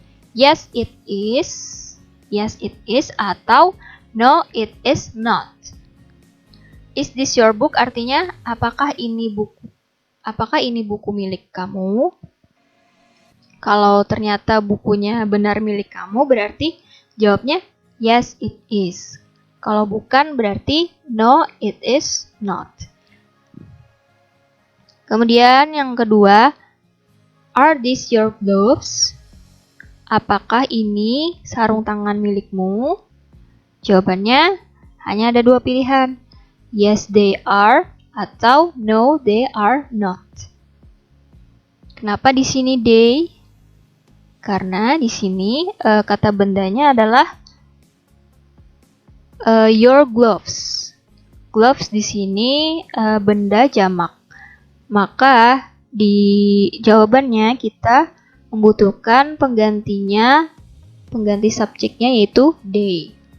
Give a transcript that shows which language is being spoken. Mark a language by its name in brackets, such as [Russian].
[English] Yes, it is [Indonesian] atau [English] no, it is not. Is this your book [Indonesian] artinya apakah ini buku milik kamu? Kalau ternyata bukunya benar milik kamu berarti jawabnya [English] yes, it is. [Indonesian] Kalau bukan berarti [English] no, it is not. [Indonesian] Kemudian yang kedua, [English] are these your gloves? [Indonesian] Apakah ini sarung tangan milikmu? Jawabannya hanya ada dua pilihan. [English] Yes, they are [Indonesian] atau [English] no, they are not. [Indonesian] Kenapa di sini they? Karena di sini kata bendanya adalah your gloves. Gloves di sini benda jamak. Maka di jawabannya kita membutuhkan pengganti subjeknya yaitu they.